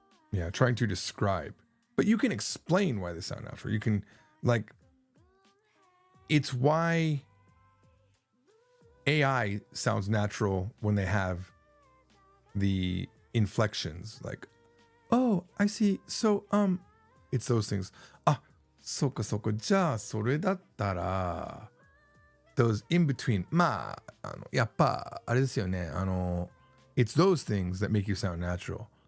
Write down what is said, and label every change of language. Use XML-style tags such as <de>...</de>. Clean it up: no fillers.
<en>Yeah, trying to describe. But you can explain why they sound natural. You can, it's why AI sounds natural when they have the inflections. Oh, I see. So, it's those things. Ah,</en> <ja>soka. じゃあ、それだったら</ja> <en>those in between.</en> <ja>やっぱ、あれですよね。</ja> <en>it's those things that make you sound natural.</en>